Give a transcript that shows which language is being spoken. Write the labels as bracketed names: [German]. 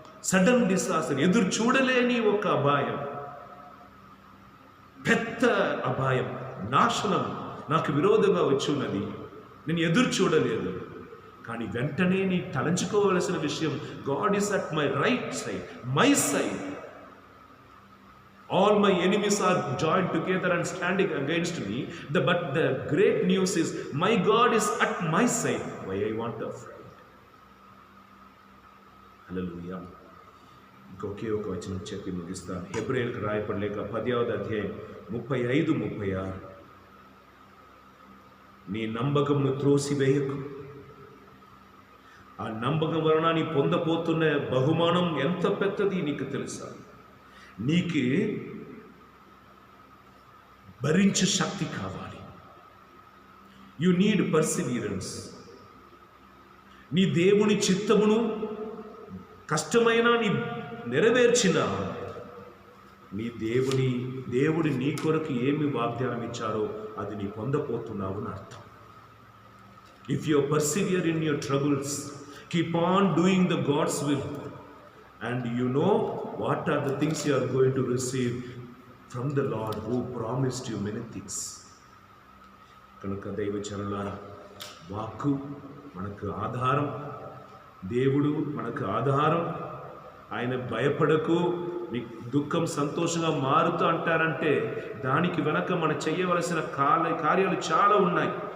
[English] sudden disaster, [Telugu] ఎదురు చూడలేని ఒక అపాయం, పెద్ద అపాయం, నాశనం నాకు విరోధంగా వచ్చి ఉన్నది. నేను ఎదురు చూడలేదు, కానీ వెంటనే నీ తలంచుకోవలసిన విషయం, [English] God is at my right side, my side. All my enemies are joined together and standing against me. But the great news is, my God is at my side. Why I want to afraid? Hallelujah. [Telugu] ఇంకొకే ఒక వచనం చెప్పి ముగిస్తాను. హెబ్రేయులకు రాయబడిన లేఖ 10వ అధ్యాయం 35, 36. నీ నమ్మకమును త్రోసివేయకు. ఆ నమ్మకం వలన నీ పొందబోతున్న బహుమానం ఎంత పెద్దది నీకు తెలుసా? నీకు భరించే శక్తి కావాలి. [English] You need perseverance. [Telugu] నీ దేవుని చిత్తమును కష్టమైన నీ నెరవేర్చిన నీ దేవుడి నీ కొరకు ఏమి వాగ్దానం ఇచ్చారో అది నీ పొందపోతున్నావు అని అర్థం. [English] If you persevere in your troubles, keep on doing the God's will, and you know what are the things you are going to receive from the Lord who promised you many things. [Telugu] కనుక దైవజనులారా, వాక్కు మనకు ఆధారం, దేవుడు మనకు ఆధారం. ఆయన భయపడకు, నీ దుఃఖం సంతోషంగా మారుతూ అంటారంటే దానికి వెనక మనం చేయవలసిన కార్యాలు చాలా ఉన్నాయి.